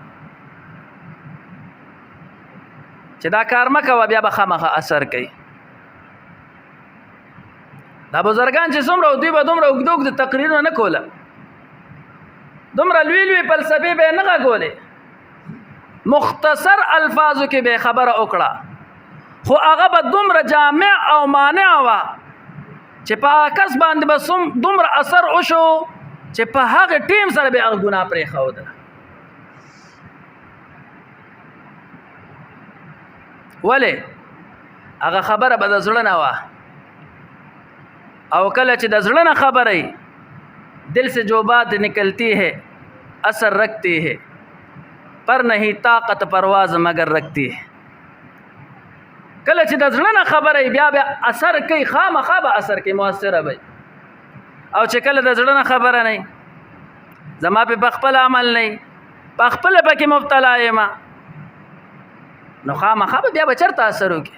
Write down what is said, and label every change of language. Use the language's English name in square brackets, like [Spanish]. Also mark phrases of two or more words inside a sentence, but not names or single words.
[Pashto] چې دا کار مه کوه بیا به خامخا اثر کوي دا بزرګان چې څومره دوی به دومره اوږده اوږده تقریرونه نه کوله دومره لوی لوی فلسفې به یې نه غږولې مختصر الفاظو کې به یې خبره وکړه خو هغه به دومره جامع او مانع وه چې په کس باندې به دومره اثر وشو چې په هغه ټیم سره به هغه ګناه پرېښوده. ولې هغه خبره به د زړه نه وه، او کله چې د زړه نه خبره [Urdu] دل سے جو بات نکلتی ہے اثر رکھتی ہے پر نہیں طاقت پرواز مگر رکھتی ہے. [Pashto] کله چې د زړه نه خبره بیا اثر کوي، خامخا به اثر کوي، مؤثره وي. او چې کله د زړه نه خبره نه زما په خپل عمل نه په خپل پکې مبتلا یم، نو خامخا به بیا به چېرته اثر وکړي.